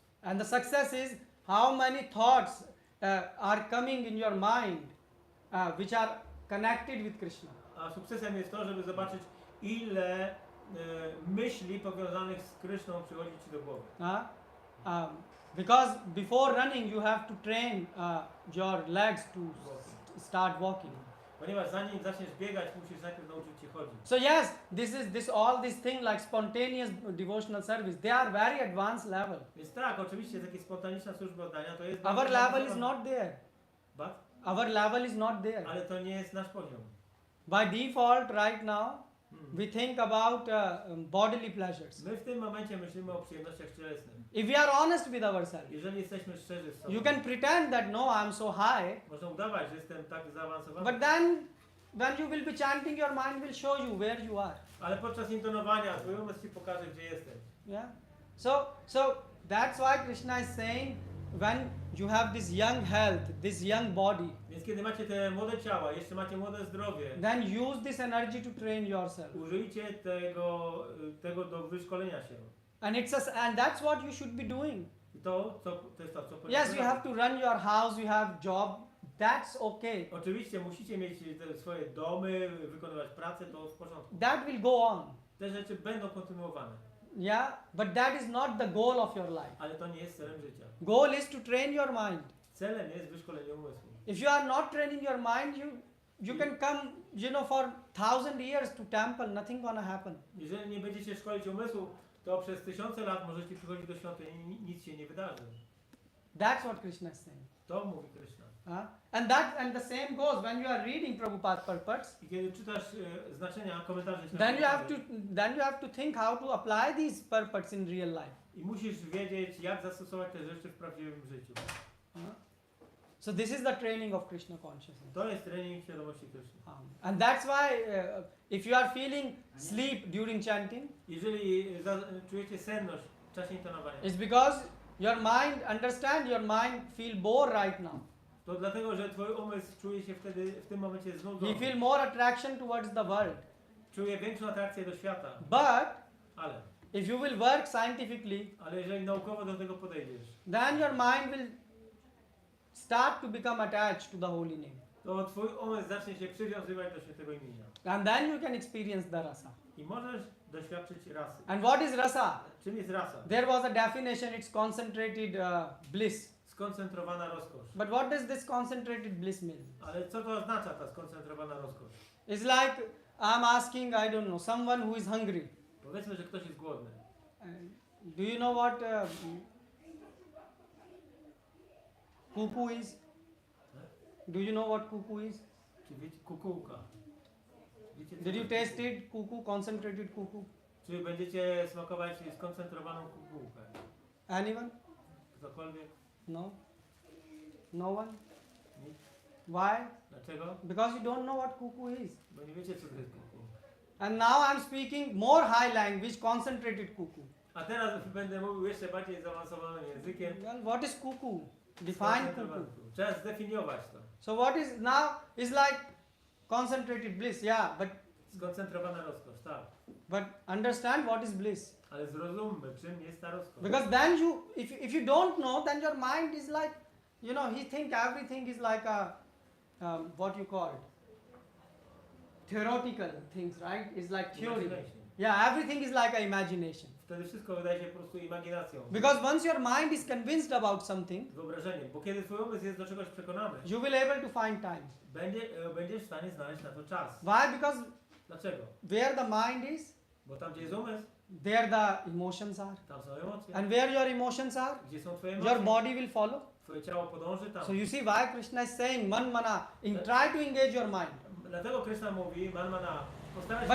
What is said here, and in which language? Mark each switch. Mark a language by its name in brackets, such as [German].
[English] and the success is how many thoughts are coming in your mind which are connected with Krishna. [Polish] A sukcesem jest to, żeby zobaczyć, ile myśli powiązanych z Kryszną przychodzi ci do głowy. [English] Because before running you have to train your legs to start walking. [Polish] Ponieważ zanim zaczniesz biegać, musisz najpierw nauczyć się chodzić. [English] So yes, all this thing like spontaneous devotional service, they are very advanced level. [Polish] Więc tak, oczywiście takie spontaniczna służba oddania to jest... [English] Our level is not there. But? Our level is not there. [Polish] Ale to nie jest nasz poziom. [English] By default right now, we think about bodily pleasures. [Polish] My w tym momencie myślimy o przyjemnościach cielesnych. [English] If we are honest with ourselves, [Polish] Jeżeli jesteśmy szczerzy z sobą, [English] you can pretend that no, I am so high, [Polish] można udawać, że jestem tak zaawansowany. [English] but then when you will be chanting, your mind will show you where you are. [Polish] Ale podczas intonowania twój umysł ci pokaże, gdzie jesteś. [English] Yeah. So that's why Krishna is saying, when you have this young health, this young body, [Polish] Więc kiedy macie te młode ciała, jeszcze macie młode zdrowie, [English] then use this energy to train yourself. [Polish] użyjcie tego do wyszkolenia się. [English] And that's what you should be doing. [Polish] I to jest to, co [English] Yes, [Polish] powinniśmy [English] you have to run your house, you have job. That's okay. [Polish] Oczywiście musicie mieć te swoje domy, wykonywać pracę, to w porządku. [English] That will go on. [Polish] Te rzeczy będą kontynuowane. [English] Yeah, but that is not the goal of your life. [Polish] Ale to nie jest celem życia. [English] Goal is to train your mind. [Polish] Celem jest wyszkolenie umysłu. [English] If you are not training your mind, you can come, for 1000 years to temple, nothing gonna happen. [Polish] Jeżeli nie będziecie szkolić umysłu, to przez 1000 lat możecie przychodzić do świątyni i nic się nie wydarzy. [English] That's what Krishna is saying. [Polish] To mówi Krishna. [English] And the same goes when you are reading Prabhupada's purports. [Polish] I kiedy czytasz znaczenia, komentarze, [English] Then you have to think how to apply these purports in real life. [Polish] i musisz wiedzieć, jak zastosować te rzeczy w prawdziwym życiu. [English] So this is the training of Krishna consciousness. [Polish] To jest trening świadomości Kryszny. [English] And that's why if you are feeling sleep during chanting, [Polish] Jeżeli czujecie senność w czasie intonowania, [English] it's because your mind feel bored right now. [Polish] to dlatego, że twój umysł czuje się wtedy w tym momencie znudzony. [English] He feel more attraction towards the world. [Polish] Czuje większą atrakcję do świata. [English] But if you will work scientifically, [Polish] Ale jeżeli naukowo do tego podejdziesz, [English] then your mind will start to become attached to the holy name. [Polish] to twój umysł zacznie się przywiązywać do świętego imienia. [English] And then you can experience the rasa. [Polish] I możesz doświadczyć rasy. [English] And what is rasa? [Polish] Czym jest rasa? [English] There was a definition, it's concentrated bliss. [Polish] Skoncentrowana rozkosz. [English] But what does this concentrated bliss mean? [Polish] Ale co to oznacza ta skoncentrowana rozkosz? [English] It's like I'm asking, I don't know, someone who is hungry. [Polish] Powiedzmy, że ktoś jest głodny. [English] Do you know what cuckoo is? Do you know what cuckoo is? [Polish] Czy wiecie, kukułka? Wiecie, co [English] Did you [Polish] to jest [English] taste it? Cuckoo, concentrated cuckoo. [Polish] Czy będziecie smakować skoncentrowaną kukułkę? [English] Anyone? [Polish] Ktokolwiek? [English] No. No one? [Polish] Nikt? [English] Why? [Polish] Dlaczego? [English] Because you don't know what cuckoo is. [Polish] Bo nie wiecie, co to jest kuku. [English] And now I'm speaking more high language, concentrated cuckoo. [Polish] A teraz będę mówił jeszcze bardziej zaawansowanym językiem. [English] Well, what is cuckoo? Define cuckoo. [Polish] Trzeba zdefiniować to. [English] So what is now is like concentrated bliss, yeah, [Polish] Skoncentrowana rozkosz, tak. [English] but understand what is bliss. [Polish] Ale zrozummy, czym jest ta rozkosz. [English] Because then if you don't know, then your mind is like, he think everything is like a, what you call it, theoretical things, right? It's like theory. Imagination. Yeah, everything is like a imagination. [Polish] Wtedy wszystko wydaje się po prostu imaginacją. [English] Because once your mind is convinced about something, [Polish] Wyobrażeniem. Bo kiedy twój umysł jest do czegoś przekonany, [English] you will able to find time. [Polish] będziesz w stanie znaleźć na to czas. [English] Why? Because [Polish] Dlaczego? [English] where the mind is, [Polish] Bo tam, gdzie jest umysł, [English] there the emotions are. [Polish] tam są emocje. [English] And where your emotions are, [Polish] Gdzie są twoje [English] your [Polish] emocje, [English] body will follow. [Polish] twoje ciało podąży tam. [English] So you see why Krishna is saying, man mana, try to engage your mind. [Polish] Dlatego Krishna mówi, manmana, postaraj się